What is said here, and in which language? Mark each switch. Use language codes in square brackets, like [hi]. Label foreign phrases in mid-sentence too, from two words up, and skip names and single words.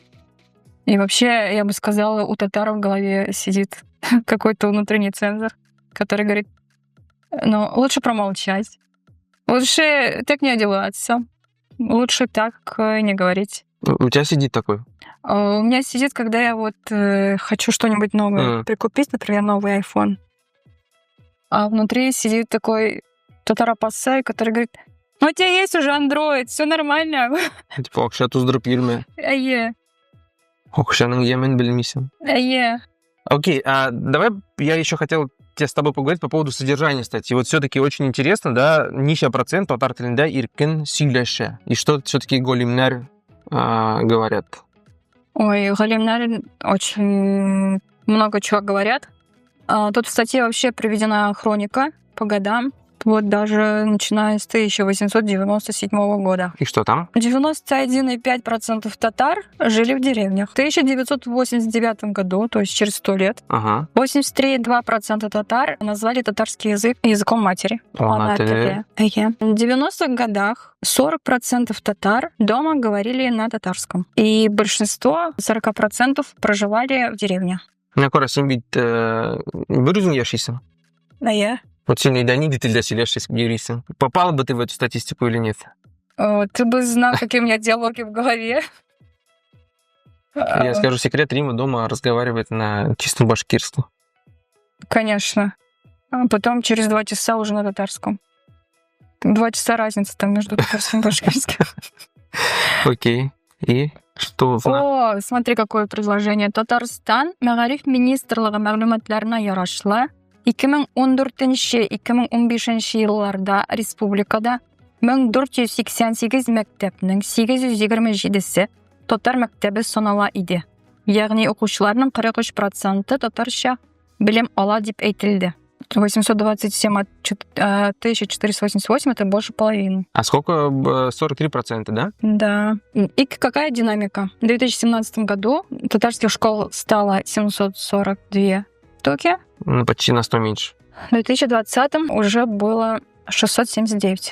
[ru] И вообще, я бы сказала, у татар в голове сидит какой-то внутренний цензор, который говорит, лучше промолчать, лучше так не одеваться, лучше так не говорить. У тебя сидит такой? У меня сидит, когда я хочу что-нибудь новое прикупить, например, новый iPhone. А внутри сидит такой татар-апассай, который говорит, у тебя есть уже Android, все нормально. [tt] Типа, акша туздырып йөрмә. Әйе. Акшаның ямен белмисең. Әйе. [ru] Окей, давай я еще хотел с тобой поговорить по поводу содержания статьи. Вот все-таки очень интересно, да, [tt] ничья процент татар телендә иркен сөйләшә. [ru] И что все-таки галимнәр говорят? Ой, галимнәр очень много чего говорят. Тут в статье вообще приведена хроника по годам, вот даже начиная с 1897 года. И что там? 91,5% татар жили в деревнях. В 1989 году, то есть через 100 лет, 83,2% татар назвали татарский язык языком матери. В 90-х годах 40% татар дома говорили на татарском. И большинство, 40%, проживали в деревнях. [tt] Менә кара, син бит бер үзең яшисең. Әйе. Вот син нидә нинди телдә сөйләшисең? [ru] Попала бы ты в эту статистику или нет? Ты бы знал, какие у меня диалоги в голове. Я скажу секрет, Рима дома разговаривает на чистом башкирском. Конечно. А потом через 2 часа уже на татарском. 2 часа разница там между татарским и башкирским. Окей. И что? О, смотри, какое предложение. [tt] Татарстан мәгариф министрлыгы мәгълүматларына ярашлы 2014-2015 елларда республикада 1488 мәктәпнең 827-се татар мәктәбе санала иде. Ягъни укучыларның 43% татарча белем ала дип әйтелде. [ru] 827 от 1488 это больше половины. А сколько? 43%, да? Да. И какая динамика? В 2017 году татарских школ стало 742 штуки. Почти на 100 меньше. В 2020 уже было 679.